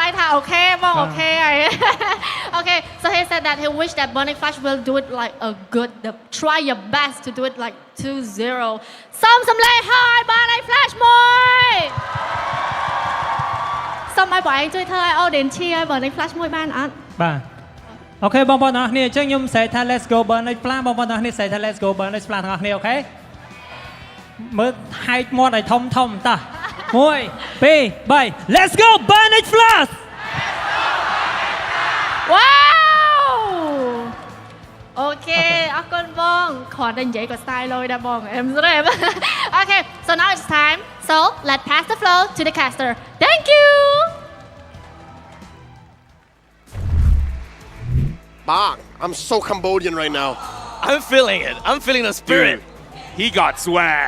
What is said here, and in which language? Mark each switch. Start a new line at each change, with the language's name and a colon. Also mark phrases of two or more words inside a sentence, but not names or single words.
English: okay, Bong, okay. Okay, so he said that he wished that Burning Flash will do it like a try your best to do it like 2-0.
Khmer: សូមសំឡេងហើយ Burning Flash មួយសូមឲ្យបងឯងជួយធ្វើឲ្យ
English: audience cheer
Khmer: ឲ្យ Burning Flash មួយបានអត់ បាទអូខេបងប្អូនទាំងអស់គ្នាអញ្ចឹងខ្ញុំស្រែកថា
English: Let's go
Khmer: Burning Flash បងប្អូនទាំងអស់គ្នាស្រែកថា
English: Let's go
Khmer: Burning Flash ទាំងអស់គ្នាអូខេមើលហែកមាត់ឲ្យធំតោះ1 2 3
English: Let's go
Khmer: Burning Flash
English: Wow
Khmer: អូខេអរគុណបងគ្រាន់តែនិយាយក៏ style លយដែរបង
English: em rep Okay so now it's time so let's pass the floor to the caster Thank you Bang, I'm so Cambodian right now. I'm feeling it. I'm feeling the spirit. Dude, he got swag.